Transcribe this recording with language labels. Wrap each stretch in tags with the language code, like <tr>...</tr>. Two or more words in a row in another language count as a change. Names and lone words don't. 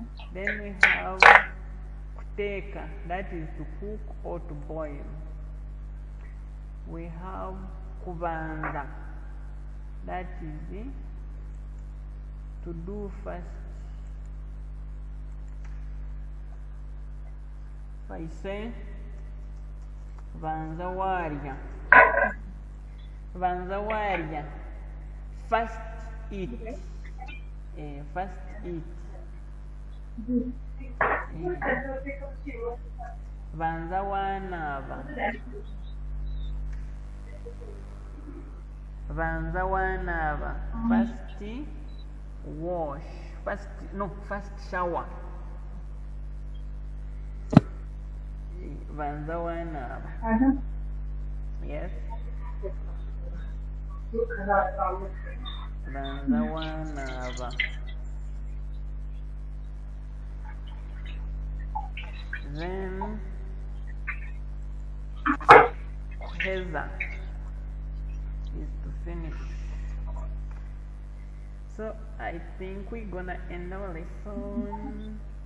<en>Then we have kuteka, that is to cook or to boil. We have kubanza, that is to do first. If I say</en> <nyn>banza warya, banza warya,</nyn> <en>first eat, first eat.</en> <nyn>Banza wanaba, banza wanaba,</nyn> <en>first wash, first shower.</en> <nyn>Banza wanaba. Yes. Banza wanaba.</nyn> <en>Then Heza is to finish. So I think we're gonna end our lesson.</en>